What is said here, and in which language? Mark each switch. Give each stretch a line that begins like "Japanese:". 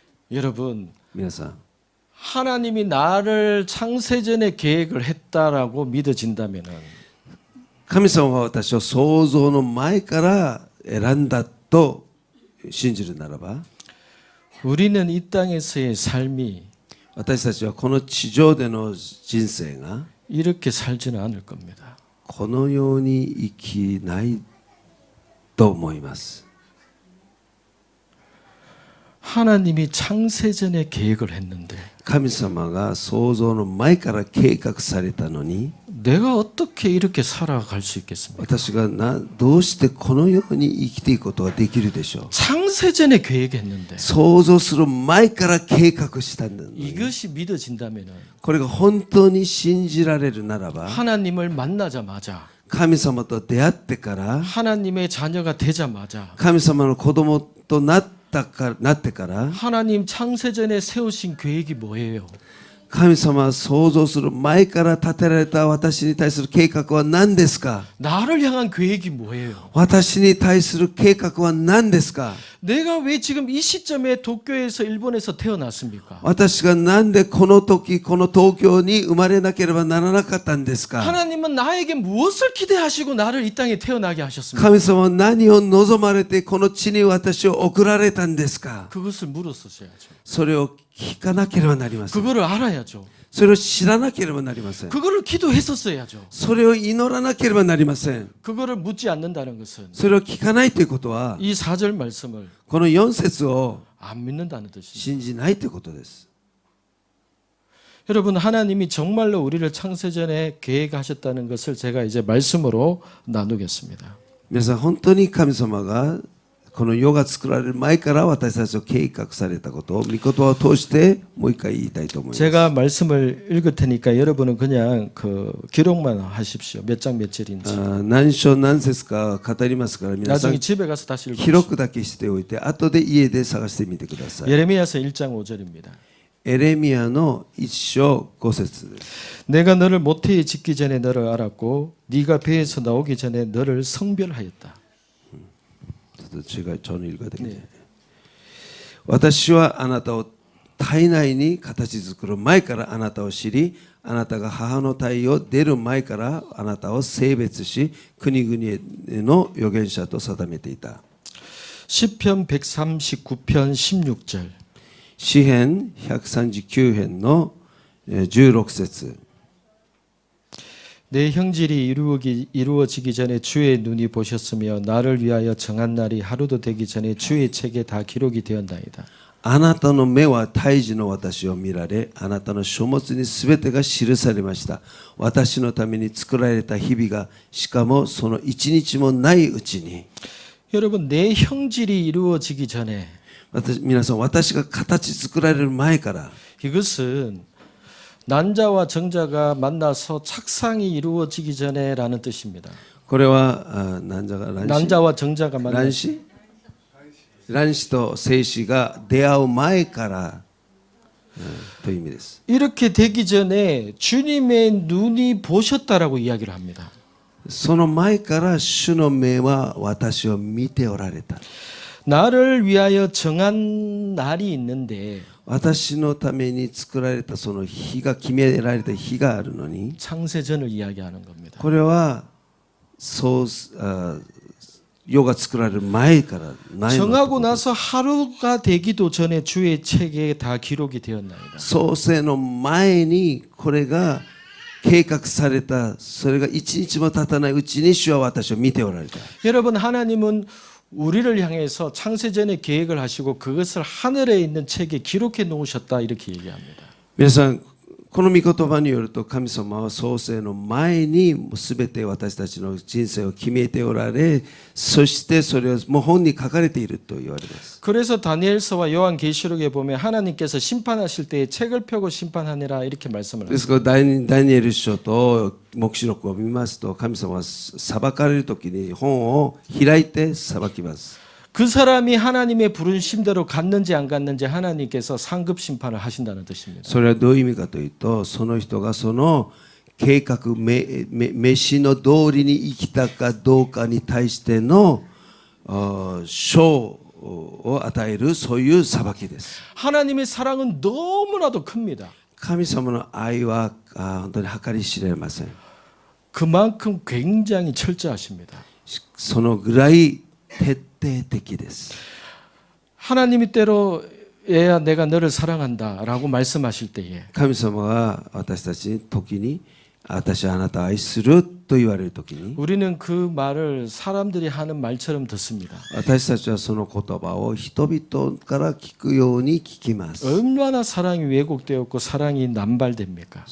Korean: 여러분
Japanese: 皆さん、
Korean: 하나님이 나를 창세전에 계획을 했다라고 믿어진다면은
Japanese: 神様は私を創造の前から選んだと信じるならば、
Korean: 우리는 이 땅에서의 삶이
Japanese: 私たちはこの地上での人生が
Korean: 이렇게 살지는 않을 겁니다.
Japanese: このように生きないと思います。
Korean: 하나님이 창세전에 계획을 했는데
Japanese: 神様が創造の前から計画されたのに、
Korean: 내가 어떻게 이렇게 살아갈 수 있겠습니까?
Japanese: 私がどうしてこのように生きていくことができるでしょう。
Korean: 창세전에 계획했는데
Japanese: 想像する前から計画したんだのに、
Korean: 이것이 믿어진다면은
Japanese: これが本当に信じられるならば、
Korean: 하나님을 만나자마자
Japanese: 神様と出会ってから、
Korean: 하나님의 자녀가 되자마자
Japanese: 神様の子供となってから、
Korean: 하나님 창세전에 세우신 계획이 뭐예요?
Japanese: 神様は想像する前から立てられた私に対する計画は何ですか？
Korean: 나를 향한 계획이 뭐예요?
Japanese: 私に対する計画は何ですか？
Korean: 내가 왜 지금 이 시점에 도쿄에서 일본에서 태어났습니까?
Japanese: 私がなんでこの時この東京に生まれなければならなかったんですか？
Korean: 하나님은 나에게 무엇을 기대하시고 나를 이 땅에 태어나게 하셨습니까?
Japanese: 神様は何を望まれてこの地に私を送られたんですか？
Korean: 그것을 물었어야죠.
Japanese: それを聞かなければなりません。
Korean: 그거를 알아야죠.
Japanese: それを知らなければなりません。
Korean: 그거를 기도했었어야죠.
Japanese: それを祈らなければなりません。
Korean: 그거를 묻지 않는다는 것은
Japanese: それを聞かないということは、
Korean: 이 4절 말씀을
Japanese: この4節を
Korean: 안 믿는다는 뜻입니다.
Japanese: 信じないということです。
Korean: 여러분 하나님이 정말로 우리를 창세전에 계획하셨다는 것을 제가 이제 말씀으로 나누겠습니다.
Japanese: 皆さん本当に神様がこの世が作られる前から私たちを計画されたことを御言葉を通してもう一回言いたいと思います。
Korean: 제가 말씀을 읽을 테니까 여러분은 그냥 그 기록만 하십시오. 몇 장 몇 절인지.
Japanese: 何章何節か語りますから皆さ
Korean: 나중에
Japanese: ん
Korean: 집에 가서 다시
Japanese: 記
Korean: 읽으십시오.
Japanese: 録だけしておいて後で家で探してみてください。
Korean: 예레미야서 1장 5절입니다.
Japanese: エレミヤの1章5節です。
Korean: 내가 너를 모태에 짓기 전에 너를 알았고 네가 배에서 나오기 전에 너를 성별하였다.
Japanese: ちょっと違い、
Korean: 저는 읽어야 되겠네.
Japanese: 私はあなたを体内に形作る前からあなたを知り、あなたが母の体を出る前からあなたを性別し、国々への預言者と定めていた。
Korean: 시편 139편 16절.
Japanese: 詩編139編の16節。
Korean: 내 형질이 이루어지기 전에 주의 눈이 보셨으며 나를 위하여 정한 날이 하루도 되기 전에 주의 책에 다 기록이 되었나이다.
Japanese: あなたの目は胎児の私を見られ、あなたの書物にすべてが記されました。私のために作られた日々が、しかもその一日もないうちに。
Korean: 여러분 내 형질이 이루어지기 전에
Japanese: 皆さん、私が形作られる前から、
Korean: 이것은 난자와 정자가 만나서 착상이 이루어지기 전에라는 뜻입니다.
Japanese: これは何者が卵子
Korean: 난자와 정자가 만나
Japanese: 卵子卵子と精子が出会う前からという意味です。
Korean: 이렇게 되기 전에 주님의 눈이 보셨다라고 이야기를 합니다.
Japanese: その前から主の目は私を見ておられた。
Korean: 나를 위하여 정한 날이 있는데
Japanese: 私のために作られたその日が決められた日があるのに、
Korean: 창세전을 이야기하는 겁니다.
Japanese: これは世が作られる前からないの
Korean: 정하고 나서 하루가 되기도 전에 주의 책에 다 기록이 되었나이다.
Japanese: 創世の前にこれが計画された。それが一日も経たないうちに主は私を見ておられた。
Korean: 여러분 하나님은 우리를 향해서 창세전에 계획을 하시고 그것을 하늘에 있는 책에 기록해 놓으셨다 이렇게 얘기합니다.
Japanese: 皆さん、この御言葉によると神様は創世の前に全て私たちの人生を決めておられ、そしてそれをもう本に書かれていると言われます。
Korean: 그래서 다니엘서와 요한계시록에 보면 하나님께서 심판하실 때에 책을 펴고 심판하니라 이렇게 말씀을
Japanese: で
Korean: 합니다.
Japanese: すからダニエル書と黙示録を見ますと、神様は裁かれるときに本を開いて裁きます。
Korean: 그 사람이 하나님의 부르심대로 갔는지 안 갔는지 하나님께서 상급 심판을 하신다는 뜻입니다.
Japanese: それはどういう意味かというと、その人がその計画、飯の通りに生きたかどうかに対しての賞を与える、そういう裁きです。
Korean: 하나님의 사랑은 너무나도 큽니다.
Japanese: 神様の愛は本当に計り知れません。
Korean: 그만큼 굉장히 철저하십니다.
Japanese: そのぐらい徹底的です。
Korean: 하나님이 때로 얘야 내가 너를 사랑한다라고 말씀하실 때에
Japanese: 神様が私たちに時に私はあなたを愛すると言われる時に
Korean: 우리는 그 말을 사람들이 하는 말처럼 듣습니다.
Japanese: 私たちはその言葉を人々から聞くように聞きます。
Korean: 얼마나 사랑이 왜곡되었고 사랑이 남발됩니까?